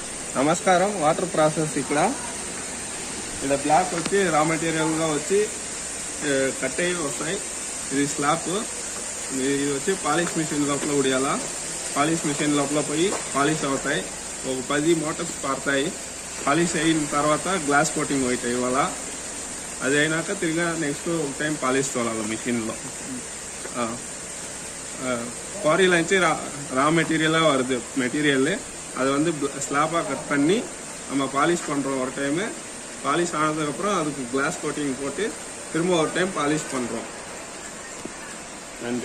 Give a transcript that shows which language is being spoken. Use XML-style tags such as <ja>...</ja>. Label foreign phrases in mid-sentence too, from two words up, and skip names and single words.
<te>నమస్కారం</te> <en>water process</en> <te>ఇక్కడ బ్లాక్ వచ్చి</te> <en>raw material</en> <te>గా వచ్చి కట్ అయ్యి వస్తాయి. ఇది స్లాబ్. ఇది వచ్చి</te> <en>polish machine</en> <te>లోపల ఉడియాలా.</te> <en>polish machine</en> <te>లోపల పోయి పాలిష్ అవుతాయి. ఒక 10 మోటార్స్ పారుతాయి. పాలిష్ అయిన తర్వాత</te> <en>glass coating white</en> <te>ఇవ్వాలా. అది అయినాక తిరిగా నెక్స్ట్ ఒక టైం</te> <ta>பாலிஷ் தோலால மிஷின்ல. குவாரியில் வச்சு ரா மெட்டீரியலாக வருது. மெட்டீரியல் அதை வந்து ஸ்லாப்பாக கட் பண்ணி நம்ம பாலிஷ் பண்ணுறோம். ஒரு டைமு பாலிஷ் ஆனதுக்கப்புறம் அதுக்கு</ta> <en>glass coating</en> <ta>போட்டு திரும்ப ஒரு டைம் பாலிஷ் பண்ணுறோம்.</ta>